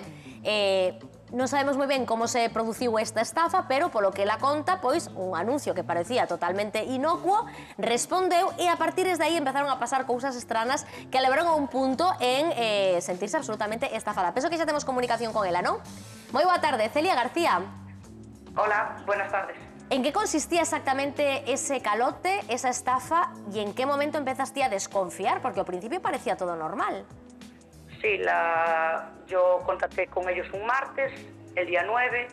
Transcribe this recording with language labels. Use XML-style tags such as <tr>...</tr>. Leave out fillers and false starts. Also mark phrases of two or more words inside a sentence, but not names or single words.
<gl>Non sabemos moi ben como se produciu esta estafa, pero polo que ela conta, pois, un anuncio que parecía totalmente inocuo, respondeu e a partir de aí empezaron a pasar cousas estranas que a levaron a un punto en sentirse absolutamente estafada. Penso que xa temos comunicación con ela, non? Moi boa tarde, Celia García.</gl> <es>Hola, buenas tardes. En que consistía exactamente ese calote, esa estafa, y en qué momento empezaste a desconfiar? Porque al principio parecía todo normal. Sí, yo contacté con ellos un martes, el día 9.</es>